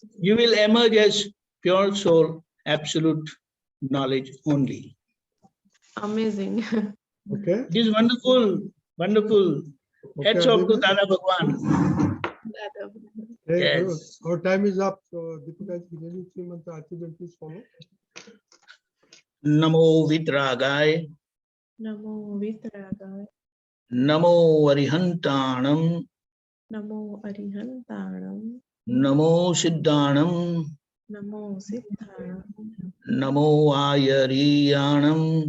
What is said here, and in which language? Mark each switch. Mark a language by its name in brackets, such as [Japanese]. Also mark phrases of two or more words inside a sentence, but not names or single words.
[English] You will emerge as pure soul, absolute knowledge only. Amazing. Okay. It is wonderful, wonderful. Hats off to Dada Bhagwan. Very good. Yes. Our time is up. So Deepakaji, can you 3 months Archibald please follow? [Prakrit languages] Namo Vitragaya, Namo Vitragaya, Namo Arihantanam, Namo Arihantanam, Namo Siddhanam, Namo Siddhanam, Namo Ayariyanam,